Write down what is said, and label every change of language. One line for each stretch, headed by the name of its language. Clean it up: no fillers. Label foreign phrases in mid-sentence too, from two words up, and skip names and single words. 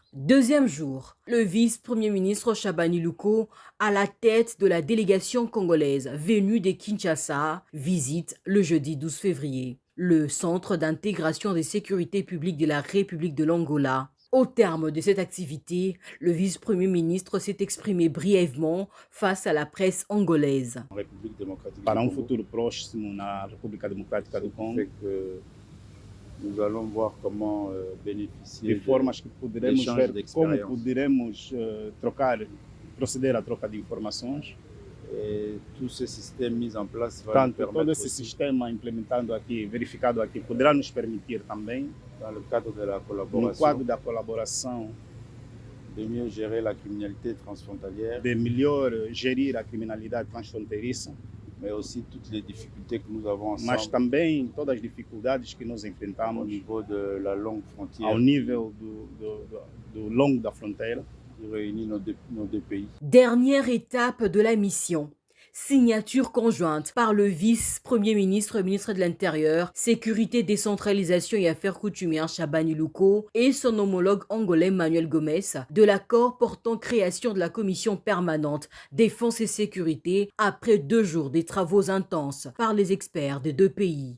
French: Deuxième jour, le vice-premier ministre Chabani Luko, à la tête de la délégation congolaise venue de Kinshasa, visite le jeudi 12 février le centre d'intégration des sécurités publiques de la République de l'Angola. Au terme de cette activité, le vice-premier ministre s'est exprimé brièvement face à la presse angolaise.
Portuguese: Para futur próximo na República Democrática do Congo,
French: nous allons voir comment bénéficier
Portuguese: de formas que poderemos ver como poderemos proceder à troca de informações.
French: Et tout ce système mis en place va
Portuguese: Tanto todo esse sistema implementado aqui, verificado aqui, poderá nos permitir também,
French: dans le cadre de la
Portuguese: no quadro da colaboração,
French: de mieux gérer la criminalité transfrontalière,
Portuguese: de melhor gerir a criminalidade transfronteiriça,
French: mais aussi toutes les difficultés que nous avons ensemble,
Portuguese: mas também todas as dificuldades que nós enfrentamos
French: au niveau de la longue frontière,
Portuguese: ao nível do longo da fronteira,
French: qui réunit nos deux pays. Dernière étape de la mission. Signature conjointe par le vice-premier ministre, ministre de l'Intérieur, Sécurité, Décentralisation et Affaires coutumières Chabani Luko et son homologue angolais Manuel Gomes de l'accord portant création de la commission permanente Défense et Sécurité après 2 jours des travaux intenses par les experts des 2 pays.